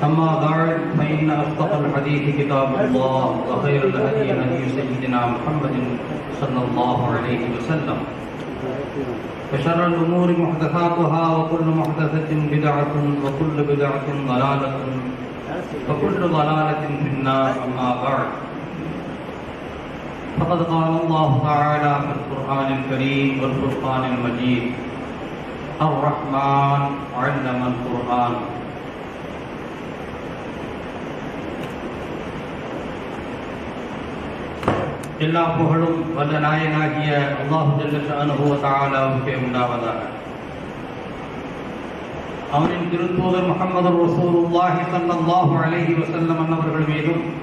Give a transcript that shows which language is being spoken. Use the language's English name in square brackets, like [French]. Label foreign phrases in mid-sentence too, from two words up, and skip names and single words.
[Arabic] أما بعد فإن أصدق الحديث كتاب الله وخير الهدي هدي سيدنا محمد صلى الله عليه وسلم وشر الأمور محدثاتها وكل محدثة بدعة وكل بدعة ضلالة وكل ضلالة في النار. أما بعد فقد قال الله تعالى في القرآن الكريم والفرقان المجيد: الرحمن علم القرآن. [Tamil] எல்லா புகழும் வல்ல நாயனாகிய [Arabic] الله جل شأنه وتعالى [Tamil] உண்டாவதாக. அவனின் திருத்தூதர் முஹம்மது [Arabic] رسول الله صلى الله عليه وسلم [Tamil] அவர்கள் மீதும்